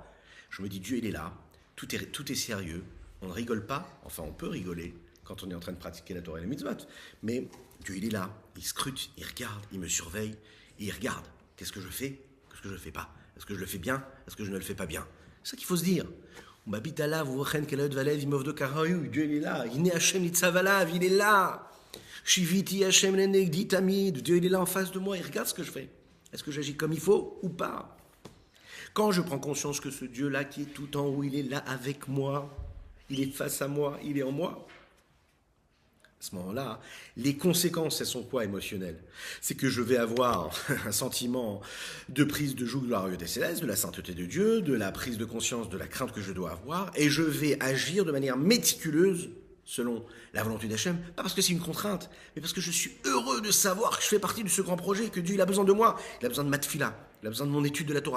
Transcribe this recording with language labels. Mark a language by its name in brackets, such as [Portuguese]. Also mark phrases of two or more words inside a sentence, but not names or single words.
[French] Je me dis, Dieu, il est là, tout est sérieux, on ne rigole pas, enfin on peut rigoler quand on est en train de pratiquer la Torah et les mitzvot, mais Dieu, il est là, il scrute, il regarde, il me surveille, et il regarde. Qu'est-ce que je fais? Qu'est-ce que je ne fais pas? Est-ce que je le fais bien? Est-ce que je ne le fais pas bien? C'est ça qu'il faut se dire. Dieu, il est là. Il est là. [Hebrew] שויתי השם לנגדי תמיד. [French] Dieu, il est là en face de moi, il regarde ce que je fais. Est-ce que j'agis comme il faut ou pas? Quand je prends conscience que ce Dieu-là qui est tout en haut, il est là avec moi, il est face à moi, il est en moi, À ce moment-là, les conséquences, elles sont quoi émotionnelles? C'est que je vais avoir un sentiment de prise de joug de la royauté céleste, de la sainteté de Dieu, de la prise de conscience de la crainte que je dois avoir, et je vais agir de manière méticuleuse selon la volonté d'Hachem, pas parce que c'est une contrainte, mais parce que je suis heureux de savoir que je fais partie de ce grand projet, que Dieu il a besoin de moi, il a besoin de ma tefila, il a besoin de mon étude de la Torah.